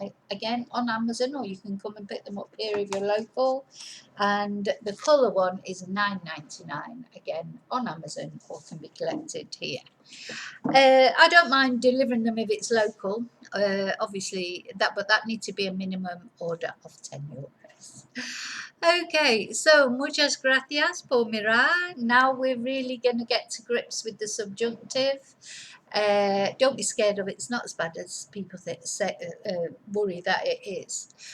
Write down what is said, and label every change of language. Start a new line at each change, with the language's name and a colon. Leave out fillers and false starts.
English: Again on Amazon, or you can come and pick them up here if you're local, and the colour one is $9.99, again on Amazon, or can be collected here. I don't mind delivering them if it's local, obviously, but that needs to be a minimum order of €10.
Spanish: Okay, so muchas gracias por mirar.
English: Now we're really going to get to grips with the subjunctive. Don't be scared of it. It's not as bad as people worry that it is.